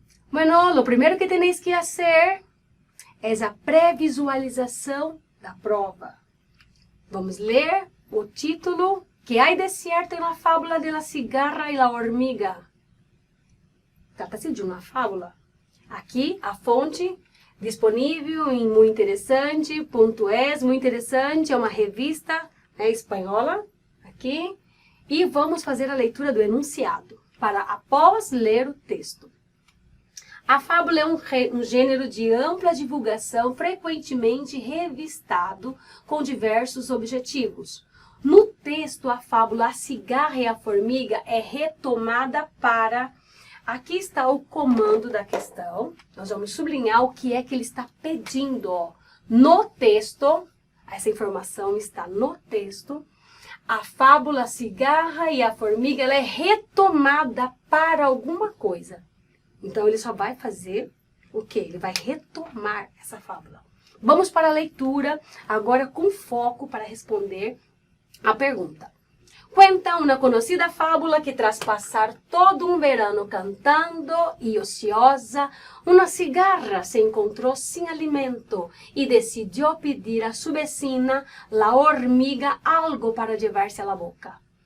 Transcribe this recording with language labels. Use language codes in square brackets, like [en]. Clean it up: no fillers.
[es] Bueno, lo primero que tenéis que hacer es [pt] a previsualização da prova. Vamos ler o título que hay de cierto en la fábula de la cigarra y la hormiga. Trata-se de uma fábula. Aqui, a fonte disponível em Muito Interessante.es. Muito Interessante é uma revista espanhola. Aqui. E vamos fazer a leitura do enunciado, para após ler o texto. A fábula é um gênero de ampla divulgação, frequentemente revistado com diversos objetivos. No texto, a fábula A Cigarra e a Formiga é retomada para... Aqui está o comando da questão. Nós vamos sublinhar o que é que ele está pedindo. Ó. No texto, essa informação está no texto. A fábula A Cigarra e a Formiga ela é retomada para alguma coisa. Então, ele só vai fazer o quê? Ele vai retomar essa fábula. Vamos para a leitura, agora com foco para responder a pergunta. [es] Cuenta una conocida fábula que tras pasar todo un verano cantando y ociosa, una cigarra se encontró sin alimento y decidió pedir a su vecina, la hormiga, algo para llevarse a la boca.